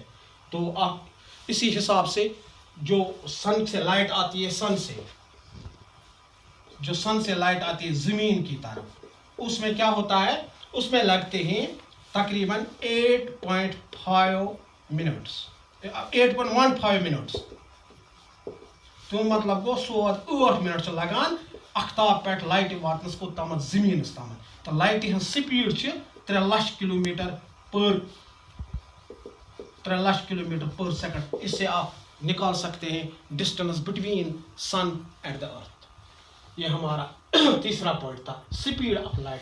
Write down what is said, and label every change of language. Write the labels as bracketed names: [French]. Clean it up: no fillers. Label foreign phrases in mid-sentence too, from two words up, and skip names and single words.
[Hindi] तो आप इसी हिसाब से जो सन से लाइट आती है, जो सन से लाइट आती है जमीन की तरफ, उसमें क्या होता है, उसमें लगते हैं तकरीबन 8.15 मिनट्स। [Kashmiri] तो मतलब गो 8 मिनट लगान अख्ताब पे लाइट वातनस को तम जमीनस तम। तो लाइट हज स्पीड 3 लाख [English] kilometre per second. [Hindi] इससे आप निकाल सकते हैं [English] distance between sun and the earth. [Hindi] ये हमारा तीसरा पॉइंट था, [English] speed of light.